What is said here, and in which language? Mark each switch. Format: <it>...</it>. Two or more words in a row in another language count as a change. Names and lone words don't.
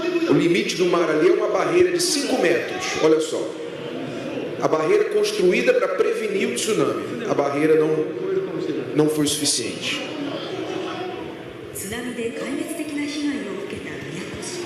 <pt>O limite do mar ali é uma barreira de 5 metros. Olha só. A barreira construída para prevenir o tsunami. A barreira não foi suficiente.</pt> <ja>津波で壊滅的な被害を受けた宮古市。</ja>